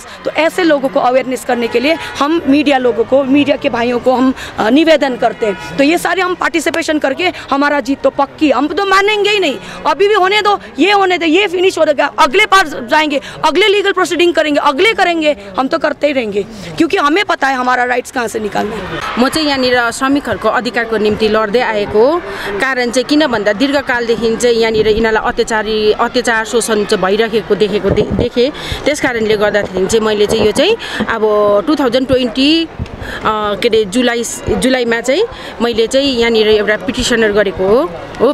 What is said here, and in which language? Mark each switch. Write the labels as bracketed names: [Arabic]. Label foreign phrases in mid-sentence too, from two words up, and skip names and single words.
[Hindi] तो ऐसे लोगों को अवेयरनेस करने के लिए हम मीडिया लोगों को, मीडिया के भाइयों को हम निवेदन करते हैं। तो ये सारे हम पार्टिसिपेशन करके हमारा जीत तो पक्की, हम तो मानेंगे ही नहीं। अभी भी होने दो, ये फिनिश हो जाएगा, अगले पार जाएंगे, अगले लीगल प्रोसीडिंग करेंगे, अगले करेंगे, हम तो करते ही रहेंगे क्योंकि हमें पता है हमारा राइट्स कहाँ से निकाल्ने। [Nepali] म चाहिँ यहाँनिर श्रमिकहरूको अधिकारको निम्ति लड्दै आएको कारण चाहिँ किन भन्दा दीर्घकालदेखि चाहिँ यहाँनिर यिनीहरूलाई अत्याचार शोषण चाहिँ भइरहेको देखेँ। त्यस कारणले गर्दाखेरि चाहिँ मैले चाहिँ यो चाहिँ अब 2020 के अरे जुलाईमा चाहिँ मैले चाहिँ यहाँनिर एउटा पिटिसनर गरेको हो।